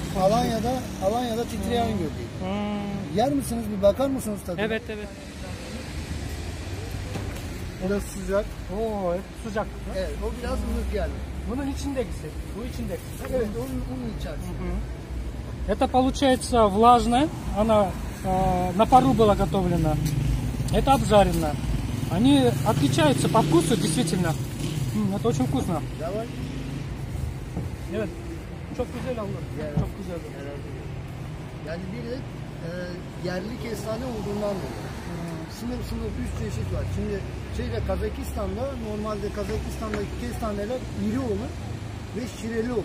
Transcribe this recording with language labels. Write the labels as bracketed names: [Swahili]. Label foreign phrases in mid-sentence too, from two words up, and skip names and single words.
[Turkish] Alanya'da titreyen gördüm. Yer misiniz, bir bakar mısınız tadına? Evet. Biraz sıcak. Oo, sıcak. Evet, o biraz ılık geldi. Bunun içindeki. Bu içindeki. Evet, onun içerisinde. [Russian] Это получается влажная, она на пару была готовлена. Это обжаренная. Они отличаются по вкусу, действительно. Это очень вкусно. Давай. [Turkish] Evet. Çok güzel olur. Çok güzel olur. Yani bir de yerli kestane olduğundan dolayı. Sınıf üst çeşit var. Şimdi Kazakistan'da normalde Kazakistan'daki kestaneler iri olur ve şireli olur.